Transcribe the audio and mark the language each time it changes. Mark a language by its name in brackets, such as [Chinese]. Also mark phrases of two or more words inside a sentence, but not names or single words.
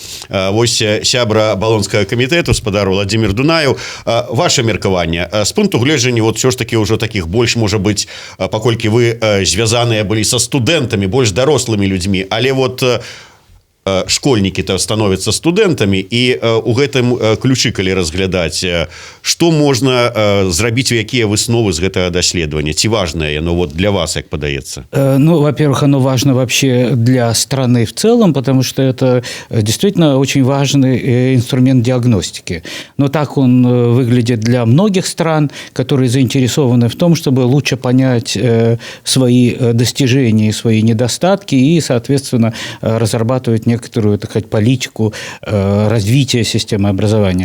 [Belarusian] Вось сябра балонскага камітэту, гаспадар Владзімір Дунаеў, ваше меркаванне з пункту гледжання, ўсё ж такі ўжо такіх больш, можа быць, паколькі вы звязаныя былі са студэнтамі, больш дарослымі людзьмі, але школьнікі-то становяцца студэнтамі, і у гэтым ключы, калі разглядаць, што можна зрабіць, у якія высновы з гэтага даследавання? Ці важнае яно для вас, як падаецца? [Russian] Во-первых, оно важно вообще для страны в целом, потому что это действительно очень важный инструмент диагностики. Но так он выглядит для многих стран, которые заинтересованы в том, чтобы лучше понять свои достижения, свои недостатки и, соответственно, разрабатывать некоторую, так сказать, политику развития системы образования.